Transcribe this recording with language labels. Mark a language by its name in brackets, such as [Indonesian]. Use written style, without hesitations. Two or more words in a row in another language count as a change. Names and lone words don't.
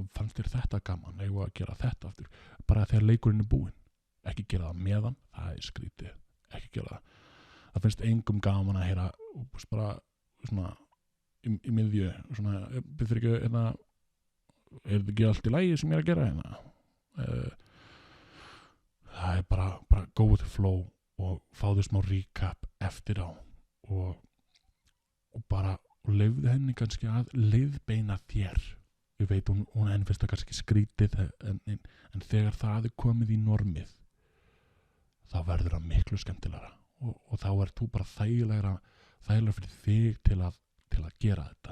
[Icelandic] fannst þér þetta gaman, eigum að gera þetta aftur, bara þegar leikurinn er búinn, ekki gera það meðan, það er skrítið, ekki gera það finnst engum gaman að heyra, bara svona í miðju, svona, byrður ekki, er þetta ekki allt í lagi sem ég er að gera, það er bara [English] go with the flow [Icelandic] og fáðu smá recap eftir á og bara og leyfðu henni kannski að leiðbeina þér, ég veit hún enn finnst það kannski skrítið en þegar það er komið í normið þá verður það miklu skemmtilegra og þá er þú bara þægilegra fyrir þig til að gera þetta.